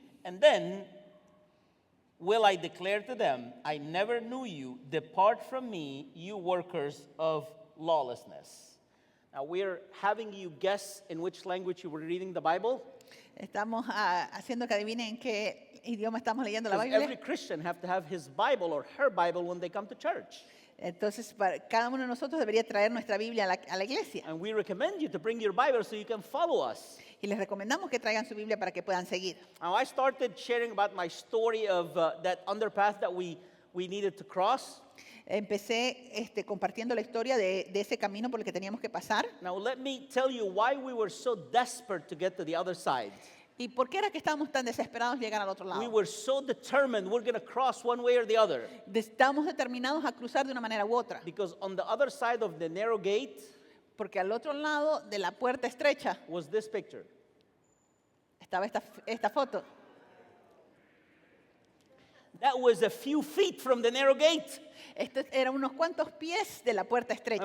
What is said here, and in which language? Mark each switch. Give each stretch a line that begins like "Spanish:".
English: And then will I declare to them, I never knew you. Depart from me, you workers of lawlessness. Now we're having you guess in which language you were reading the Bible.
Spanish: Estamos haciendo que adivinen qué idioma estamos leyendo la
English: Because every
Spanish: Biblia?
English: Christian have to have his Bible or her Bible when they come to church.
Spanish: Entonces, cada uno de nosotros debería traer nuestra Biblia a la iglesia.
English: And we recommend you to bring your Bible so you can follow us.
Spanish: Y les recomendamos que traigan su Biblia para que puedan seguir.
English: Now, I started sharing about my story of that underpath that we needed to cross.
Spanish: Empecé compartiendo la historia de ese camino por el que teníamos que pasar.
English: Now, let me tell you why we were so desperate to get to the other side.
Spanish: ¿Y por qué era que estábamos tan desesperados de llegar al otro
English: We
Spanish: lado?
English: were so determined we're going to cross one way or the other.
Spanish: Estamos determinados a cruzar de una manera u otra.
English: Because on the other side of the narrow gate
Spanish: Porque al otro lado de la puerta estrecha
English: was this picture.
Spanish: estaba esta foto.
English: That was a few feet from the narrow gate.
Spanish: Esto era unos cuantos pies de la puerta estrecha.